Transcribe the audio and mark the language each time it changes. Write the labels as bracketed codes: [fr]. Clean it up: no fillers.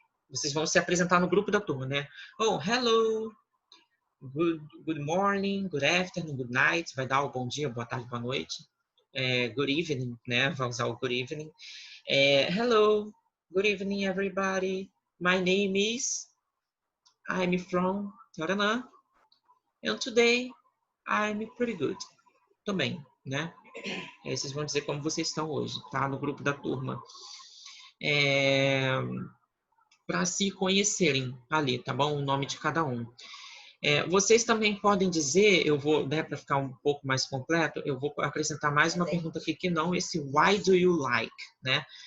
[pt] Vocês vão se apresentar no grupo da turma, né? [en] Oh, hello, good morning, good afternoon, good night. [pt] Vai dar o bom dia, boa tarde, boa noite. [en] Good evening, [pt] né? Vai usar o [en] good evening. Hello, good evening, everybody. My name is... I'm from... Taranã. And today, I'm pretty good. [pt] Também, né? Vocês vão dizer como vocês estão hoje, tá? No grupo da turma. Para se conhecerem ali, tá bom? O nome de cada um. Vocês também podem dizer, eu vou, né, para ficar um pouco mais completo, eu vou acrescentar mais uma pergunta aqui que não esse [en] why do you like, [pt] né?